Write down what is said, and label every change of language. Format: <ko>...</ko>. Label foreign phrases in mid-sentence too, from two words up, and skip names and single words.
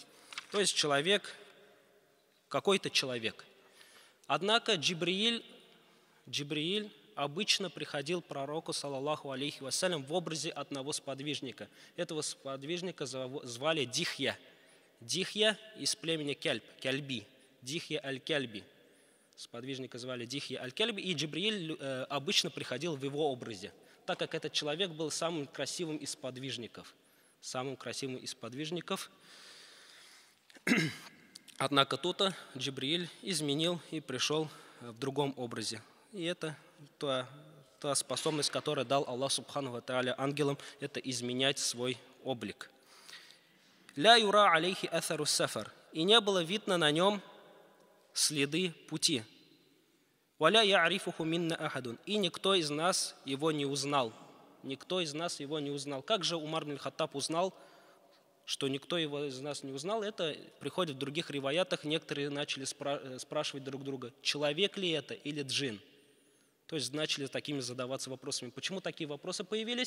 <ru>То есть человек, какой-то человек. Однако Джибриль обычно приходил к пророку,</ru> <ar>صلى الله عليه وسلم,</ar> <ru>в образе одного сподвижника. Этого сподвижника звали Дихья. Дихья из племени Кальби. Дихья аль-Кальби. Сподвижника звали Дихья аль-Кальби, и Джибриль обычно приходил в его образе, так как этот человек был самым красивым из сподвижников. Однако тут Джибриль изменил и пришел в другом образе. И это та способность, которую дал</ru> <ar>الله سبحانه وتعالى</ar> <ru>ангелам, это изменять свой облик.</ru> <ar>«لا يرى عليه أثر السفر»,</ar> <ru>и не было видно на нем следы пути.</ru> <ar>«ولا يعرفه منا أحد»,</ar> <ru>и никто из нас его не узнал. Как же Умар ибн Хаттаб узнал, что никто его из нас не узнал? Это приходит в других риваятах. Некоторые начали спрашивать друг друга, человек ли это или джин. То есть начали такими задаваться вопросами. Почему такие вопросы появились?</ru>